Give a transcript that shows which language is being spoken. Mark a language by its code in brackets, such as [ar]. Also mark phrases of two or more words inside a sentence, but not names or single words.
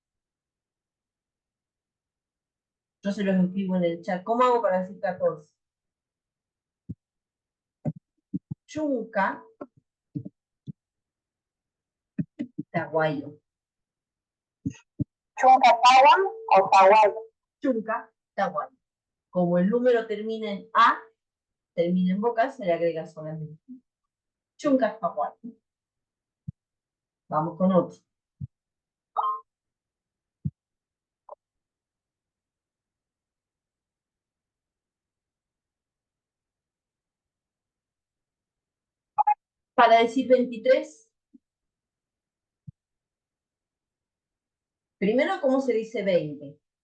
[es] Yo se los escribo en el chat. ¿Cómo hago para decir 14? [qu] Chunca, taguayo. ¿Chunca Tawa o Tahual? Chunca, taguayo. [es] Como el número termina en A, termina en vocal, se le agrega solamente. [qu] Chunca, taguayo. [es] Vamos con otro. Para decir 23, primero, ¿cómo se dice 20?